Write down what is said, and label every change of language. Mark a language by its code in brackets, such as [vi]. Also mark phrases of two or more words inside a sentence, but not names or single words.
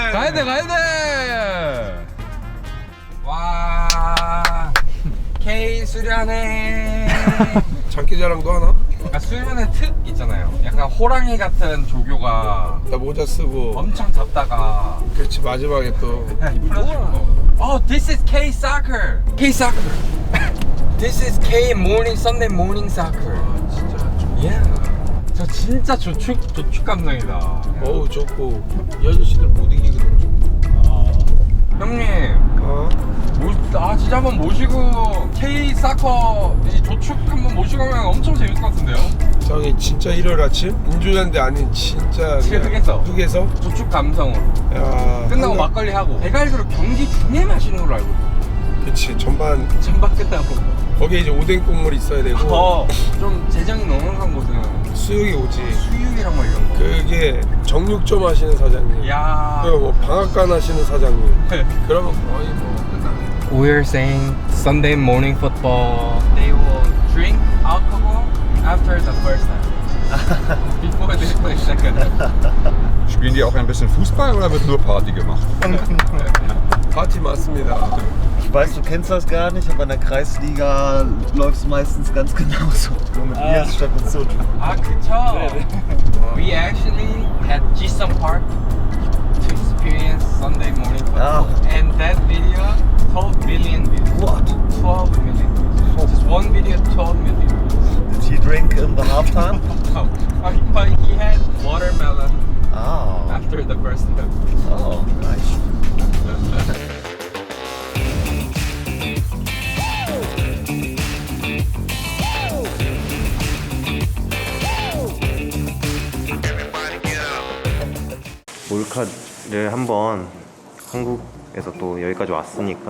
[ko] 가야 돼, 가야 돼. 와, K 수련회. 장기자랑도 하나? 약간 수련회 특 있잖아요. 약간 호랑이 같은 조교가 나 모자 쓰고. 엄청 잡다가 그렇지, 마지막에 또. [en] Oh, this is K soccer. K soccer. This is K morning Sunday morning soccer. [ko] 진짜. Yeah. 저 진짜 조축 감성이다. 어우, 좋고. 이 아저씨들 못 이기거든. 형님, 어? 진짜 한번 모시고 K 사커 이 조축 한번 모시고 가면 엄청 재밌을 것 같은데요? 저기 진짜 일요일 아침? 인조잔대 아닌 진짜. 그냥 흑에서. 흑에서? 조축 감성으로. 야. 끝나고 막걸리 하고. 대갈비로 경기 중에 마시는 걸로 알고 있어요. 그치, 전반. 전박 끝나고. 거기에 이제 오뎅 국물이 있어야 되고. 좀 재정이 넉넉한 곳은 수육이 오지. 수육이랑 뭐 이런 거. 그게 정육점 하시는 사장님. 야. 그리고 뭐 방앗간 하시는 사장님. 그러면 거의 뭐 끝나네. [en] We're saying Sunday morning football. They will drink alcohol after the first time. Before they play second. [de] Spielen die auch ein bisschen Fußball oder wird nur Party gemacht? [ko] 파티 맞습니다. [de] Ich weiß, du kennst das gar nicht, aber in der Kreisliga läuft es meistens ganz genauso. Nur mit Bier statt mit Soju. [ko] 아, 그쵸. [en] We actually had Jisung Park to experience Sunday morning football. And that video, 12 million views. What? 12 million views. Just one video, 12 million views. Did he drink in the halftime? But he had watermelon Oh. after the first half. Oh, nice. [ko] 몰카를 한번 한국에서 또 여기까지 왔으니까